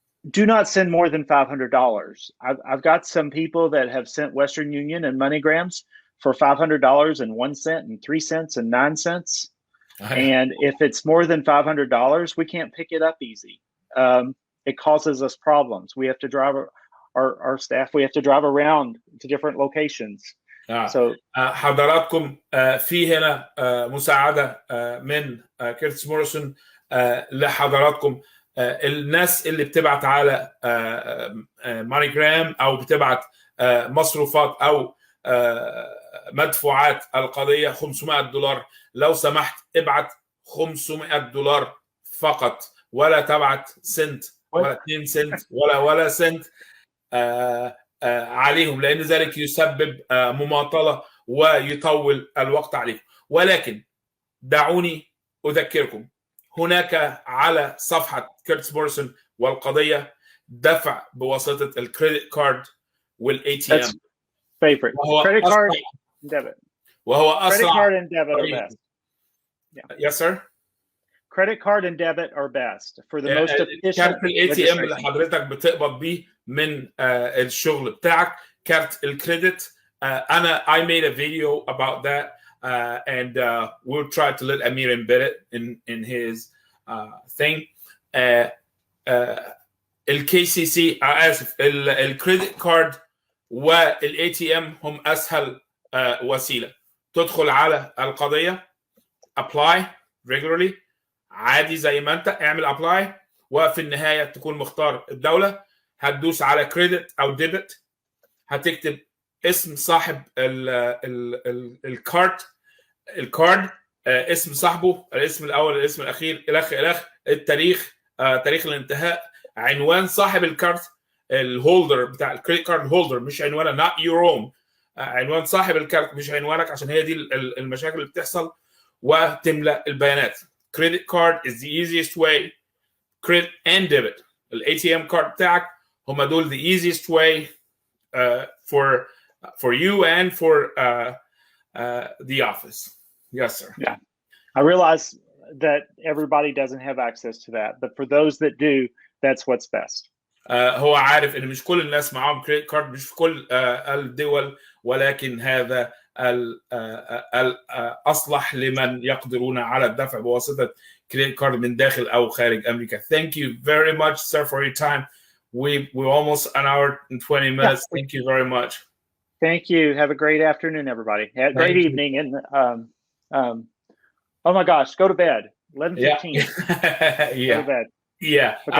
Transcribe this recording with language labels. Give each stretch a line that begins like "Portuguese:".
English: Do not send more than $500. I've got some people that have sent Western Union and MoneyGrams for $500 and 1 cent and 3 cents and 9 cents. And if it's more than $500, we can't pick it up easy. It causes us problems. We have to drive our staff. We have to drive around to different locations. So
Arabic: حضراتكم في هنا مساعدة من كيرتس موريسون لحضراتكم. الناس اللي بتبعت على مانيجرام او بتبعت مصروفات او مدفوعات القضية $500، لو سمحت ابعت $500 فقط، ولا تبعت سنت ولا 2 سنت ولا سنت عليهم، لأن ذلك يسبب مماطلة ويطول الوقت عليكم. ولكن دعوني أذكركم، هناك على صفحة كيرتس موريسون والقضية دفع بواسطة الكريدت كارد والATM.
English: Favorite. Credit card and debit.
Arabic: وهو أسرع.
English: Credit card and debit are best. Yeah. Yes, sir. Credit card and debit are best for the most efficient.
Arabic: كارت الATM اللي حضرتك بتقبض بيه من الشغل بتاعك، كارت الكريدت. أنا
English: I made a video about that. And we'll try to let Amir embed it in his thing.
Arabic: الKCC آسف الكريدت كارد والATM هم أسهل وسيلة. تدخل على القضية
English: apply regularly
Arabic: عادي زي ما أنت اعمل
English: apply،
Arabic: وفي النهاية تكون مختار الدولة، هتدوس على كريدت أو ديبت، هتكتب اسم صاحب الكارد، اسم صاحبه، الاسم الاول، الاسم الاخير، الخ التاريخ، تاريخ الانتهاء، عنوان صاحب الكارت، الهولدر بتاع الكريدت كارد هولدر، مش عنوانك
English: not your own،
Arabic: عنوان صاحب الكارت مش عنوانك، عشان هي دي المشاكل اللي بتحصل، وتملأ البيانات.
English: credit card is the easiest way. Credit and debit. ATM card
Arabic: بتاعك هم دول
English: the easiest way for you and for the office. Yes, sir. Yeah, I realize that everybody doesn't have access to that, but for those that do, that's what's best.
Arabic: هو عارف ان مش كل الناس معاهم كريدت كارد، مش في كل الدول، ولكن هذا الأصلح لمن يقدرون على الدفع بواسطة كريدت كارد من داخل أو خارج أمريكا.
English: Thank you very much, sir, for your time. We're almost an hour and 20 minutes. Yeah. Thank you very much. Thank you. Have a great afternoon, everybody. Have a great evening. And oh my gosh, go to bed. 11:15. Yeah. Go to bed. Yeah. Okay.